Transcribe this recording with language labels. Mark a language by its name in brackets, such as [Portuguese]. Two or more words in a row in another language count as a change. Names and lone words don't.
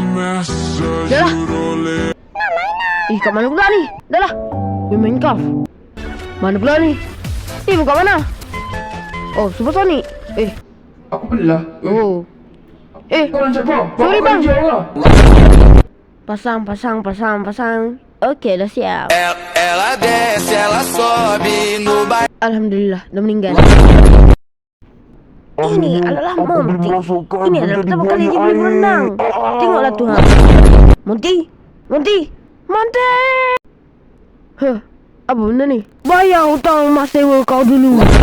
[Malay] Dah lah. Kat mana pula ni? Dah lah. Minecraft. Mana pula ni? Bukan mana? Oh, Supersonic. Aku belah. Oh. Kau lanjut bang. Sorry bang. Lah. Pasang. Okey, dah siap. [Portuguese] Ela desce, ela sobe no baile. [Malay] Alhamdulillah, dah meninggal. Ini adalah Monty. Ini adalah pertama kali dia boleh berenang. Tengoklah Tuhan. Monty. Apa benda ni? Bayar hutang mak sewa kau dulu.